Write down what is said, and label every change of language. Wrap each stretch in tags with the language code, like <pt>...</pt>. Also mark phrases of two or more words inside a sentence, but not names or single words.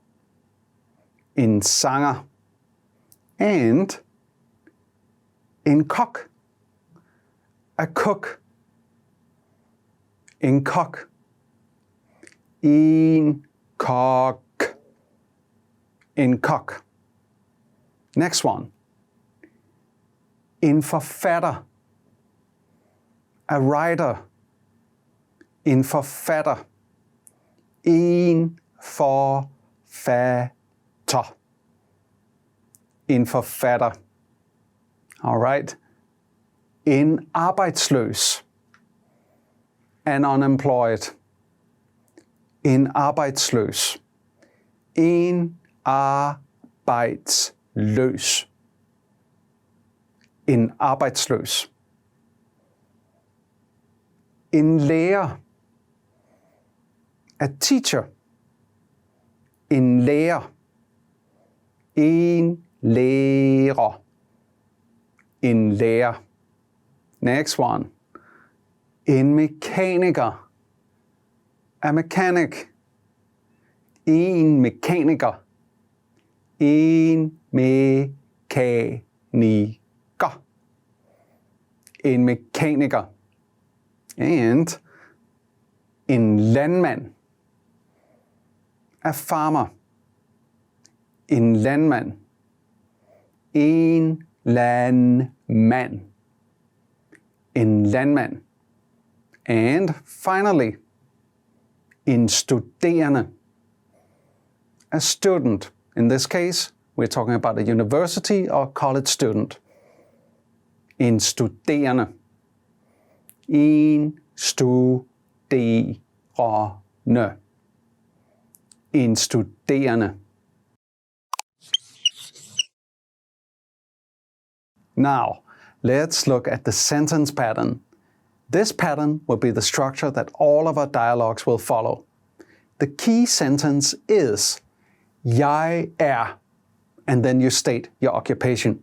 <da>En sanger. And en kok.</da> <en>A cook.</en> <da>En kok. En kok. En kok.</da> <en>Next one.</en> <da>En forfatter.</da> <en>A writer.</en> <da>En forfatter. En forfatter. En forfatter.</da> <en>All right.</en> <da>En arbejdsløs.</da> <en>An unemployed.</en> <da>En arbejdsløs. En arbejdsløs. En arbejdsløs. En lærer.</da> <en>A teacher.</en> <da>En lærer. En lærer. En lærer.</da> <en>Next one.</en> <da>En mekaniker.</da> <en>A mechanic.</en> <da>En mekaniker. En mekaniker. En mekaniker. And en landmand.</da> <en>A farmer.</en> <da>En landmand. En landmand. En landmand.</da> <en>And finally,</en> <da>en studerende.</da> <en>A student. In this case, we're talking about a university or college student.</en> <da>En studerende. En studerende. En studerende.</da> <en>Now, let's look at the sentence pattern. This pattern will be the structure that all of our dialogues will follow. The key sentence is,</en> <da>jeg er,</da> <en>and then you state your occupation.</en>